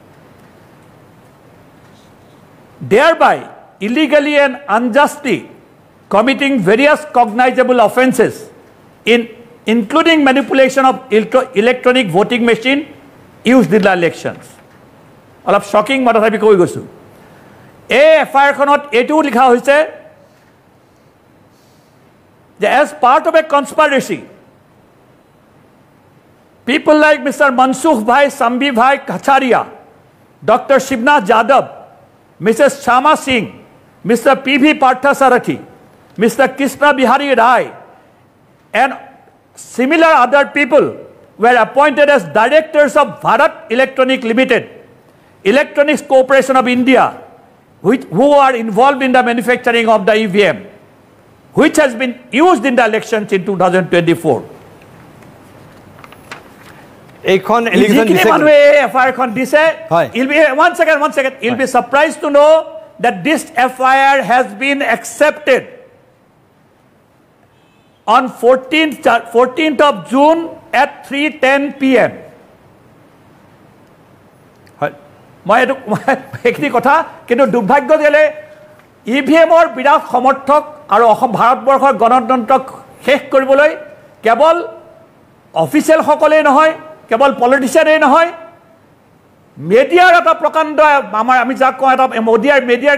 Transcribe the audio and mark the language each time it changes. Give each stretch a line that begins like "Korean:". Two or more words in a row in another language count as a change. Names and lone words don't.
English: thereby illegally and unjustly committing various cognizable offences including manipulation of electronic voting machine used in the elections.
Assamese: অলপ shocking মই তথাপি কৈ গৈছোঁ এই এফআইআৰখনত এইটোও লিখা হৈছে যে
English: as part of a conspiracy people like Mr. Mansukh Bhai, Sambhi Bhai Kacharia, Dr. Shivnath Jadhav, Mrs. Shama Singh, Mr. P.V. Parthasarathi, Mr. Krishna Bihari Rai, and similar other people were appointed as directors of Bharat Electronic Limited, Electronics Corporation of India, who are involved in the manufacturing of the EVM, which has been used in the elections in 2024.
Assamese: এইখন এলিগেশ্যন দিছে মানুহে এফআইআৰখন দিছে
English: one second you'll be surprised to know that this FIR has been accepted on 14th of June at 3:10 p.m.
Assamese: মই এইখিনি কথা কিন্তু দুৰ্ভাগ্য দিলে ইভিএমৰ বিৰাট সমৰ্থক আৰু অসম ভাৰতবৰ্ষৰ গণতন্ত্ৰক শেষ কৰিবলৈ কেৱল অফিচিয়েল সকলেই নহয় কেৱল পলিটিচিয়ানেই নহয় মিডিয়াৰ এটা প্ৰকাণ্ড আমাৰ আমি যাক কওঁ এটা মিডিয়াৰ